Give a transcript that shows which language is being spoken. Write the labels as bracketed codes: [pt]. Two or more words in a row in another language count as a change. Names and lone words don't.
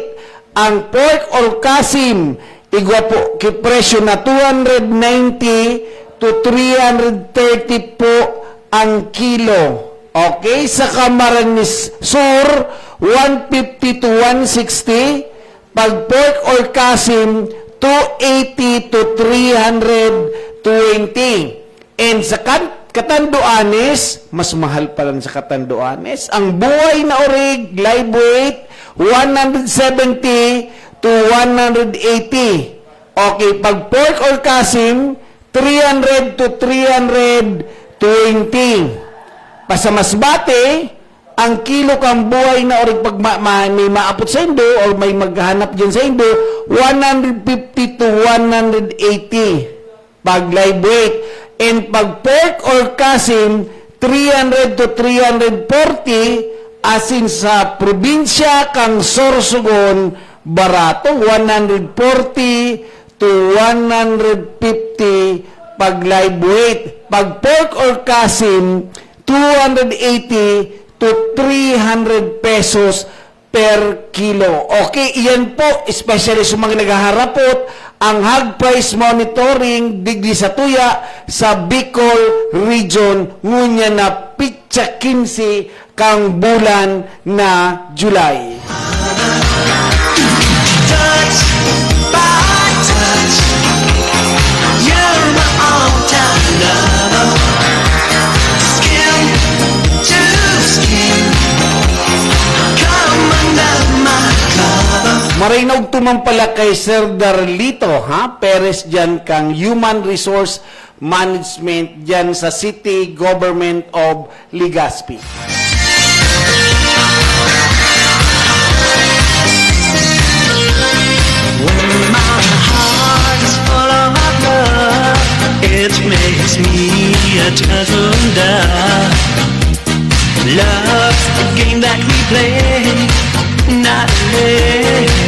[bik] Ang pork or kasim, igwa po kipresyo na 290 to 330 po ang kilo. Okay? Sa Camarines Sur, 150 to 160. Pag pork or kasim, 280 to 320. And sa Catanduanes, mas mahal pa lang sa Catanduanes. Ang buhay na orig, [en] live weight, 170 to 180. [bik] Okay, pag pork or kasim, 300 to 320. Pasamasbate, ang kilo kang buhay na orig pag may maapot sa indo or may maghanap dyan sa indo, 150 to 180 pag [en] live weight. [bik] And pag pork or kasim, 300 to 340, asin sa probinsya kang Sorsogon, barato, 140 to 150 pag [en] live weight. [bik] Pag pork or kasim, 280 to 300 pesos [en] per kilo. [bik] Okay, iyan po, especially sa mga naghaharapot, ang [en] hog price monitoring [bik] digdi sa tuya sa Bicol region ngunya na pitsa 15 kang bulan na July. [en] Touch by touch, you're my all-time lover. Skin to skin, come under my cover. [bik] Marinog tumang pala kay Sir Darlito, Perez dyan kang Human Resource Management dyan sa City Government of Legazpi. [en] When my heart is full of love, it makes me a gentle dove. Love's the game that we play, not day.